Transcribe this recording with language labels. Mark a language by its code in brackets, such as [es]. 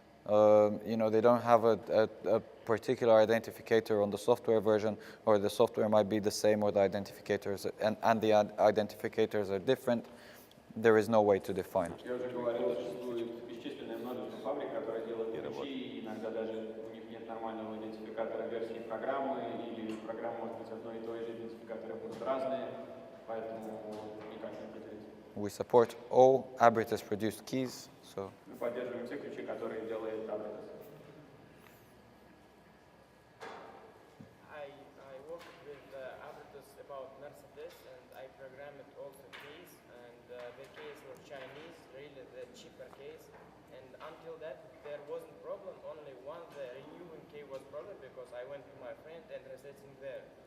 [en] They don't have a particular identificator on the software version, or the software might be the same, or the identificators and the identificators are different. There is no way to define. [ru] Я уже говорил, существует бесчисленное множество фабрик, которые делают ключи, и иногда даже у них нет нормального идентификатора версии программы, или программа может быть одной и той же, идентификаторы будут разные, поэтому никак не определить. [en] We support all Abrites produced keys, so. [ru] Мы поддерживаем те ключи, которые делает Abrites. [en] I worked with Abrites about Mercedes, and I programmed also keys, and the case was Chinese, really the cheaper case. And until that, there wasn't problem. Only one, the renewing key was problem because I went to my friend and resetting there.